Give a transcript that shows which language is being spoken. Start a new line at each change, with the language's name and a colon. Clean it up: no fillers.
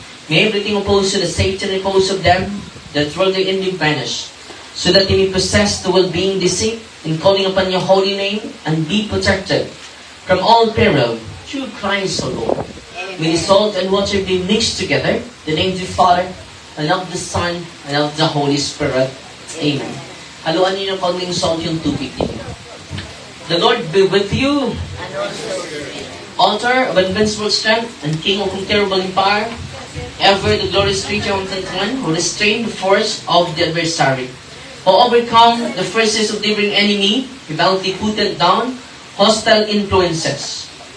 English: May everything opposed to the safety and repose of them that worldly envy vanish, so that they may possess the well-being they seek in calling upon your holy name and be protected from all peril through Christ our Lord. May the salt and water be mixed together, in the name of the Father, and of the Son, and of the Holy Spirit. Amen.
Filipino: Haluan niyo ng kaunting salt yung tubig niyo.
English: The Lord be with you. Altar of invincible strength and King of incomparable power, ever the glorious creature of the one who restrained the force of the adversary, who overcome the forces of the enemy, rebelliously put down hostile influences.